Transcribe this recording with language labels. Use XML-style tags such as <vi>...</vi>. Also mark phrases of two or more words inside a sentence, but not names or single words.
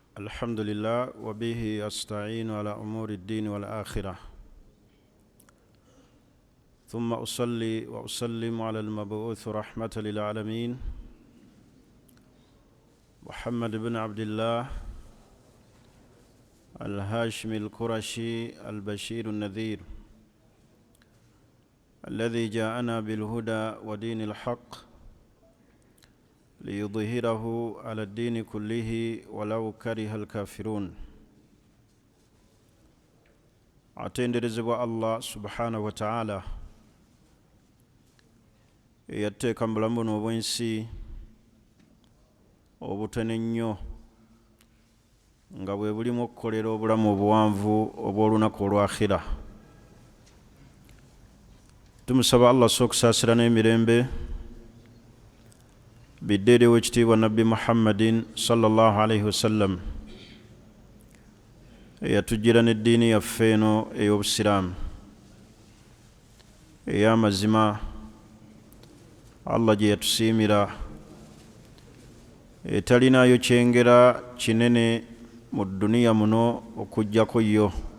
<ar>الحمد لله وبه أستعين على أمور الدين والآخرة ثم أصلي وأسلم على المبعوث رحمة للعالمين محمد بن عبد الله الهاشمي القرشي البشير النذير الذي جاءنا بالهدى ودين الحق ليظهره على الدين كله ولو كره الكافرون.</ar> <lg>atenderezebwa</lg> <ar>الله سبحانه وتعالى</ar> <lg>yateeka mu bulamu buno obw'ensi obutone nnyo nga bwe bulimu okukolera obulamu obuwanvu obw'olunaku olw'akhira. Tumusaba Allah okusaasira n'emirembe biddeere w'ekitiibwa Nabbi Muhammadin</lg> <ar>صلى الله عليه وسلم</ar> <lg>eyatujjira n'eddiini yaffe eno ey'obusiraamu ey'amazima. Allah gye yatusiimira etalinayo kyengera kinene mu dduniya muno okuggyako yo.</lg>